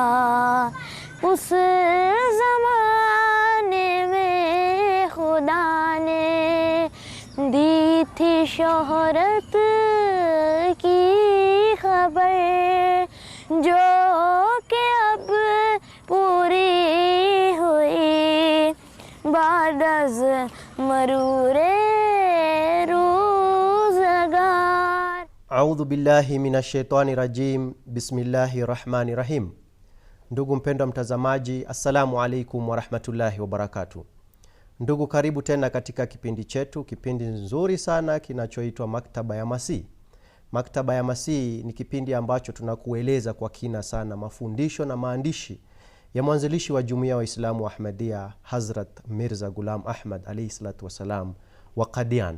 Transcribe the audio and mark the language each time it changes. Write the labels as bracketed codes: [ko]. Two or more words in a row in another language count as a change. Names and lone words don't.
[ur] اس زمانے میں خدا نے دی تھی شہرت کی خبر، جو کہ اب پوری ہوئی بعد از مرور روزگار. [ar] أعوذ بالله من الشيطان الرجيم. بسم الله الرحمن الرحيم. [sw] Ndugu mpendwa mtazamaji, [ar] السلام عليكم ورحمة الله وبركاته. [sw] Ndugu, karibu tena katika kipindi chetu, kipindi nzuri sana kinachoitwa Maktaba ya Masihi. Maktaba ya Masihi ni kipindi ambacho tunakueleza kwa kina sana mafundisho na maandishi ya mwanzilishi wa Jumuiya wa Islamu wa Ahmadiyya, Hazrat Mirza Ghulam Ahmad [ar] عليه الصلاة والسلام [sw] wa Qadian.